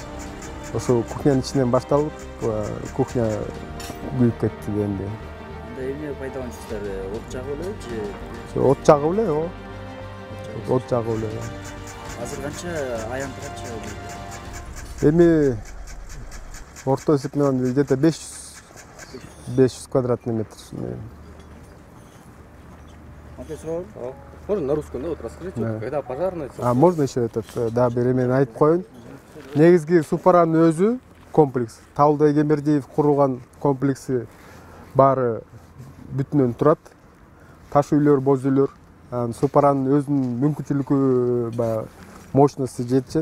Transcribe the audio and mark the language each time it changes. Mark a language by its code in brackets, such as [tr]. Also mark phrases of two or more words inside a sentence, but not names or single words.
[ky] Ошо кухнянын ичинен башталып, кухня күйүп кетти дегенде. Эмне пайдаланышсыздар? От жагып эле же? От жагып эле, ооба. От жагып эле. Азыр канча аянты канча? Эми орто эсеп менен [ru] где-то 500 квадратный метр. Можно на русском, да, вот расскажите, когда пожарная... Можно еще этот, [ky] да, бир эмени айтып коеюн. Негизги Супаранын өзү комплекс, Табылдай Кемердиев курулган комплекси баары бүтүнөн турат. Таш үйлөр, боз үйлөр. Супаранын өзүнүн мүмкүнчүлүгү баягы мощности жетишет.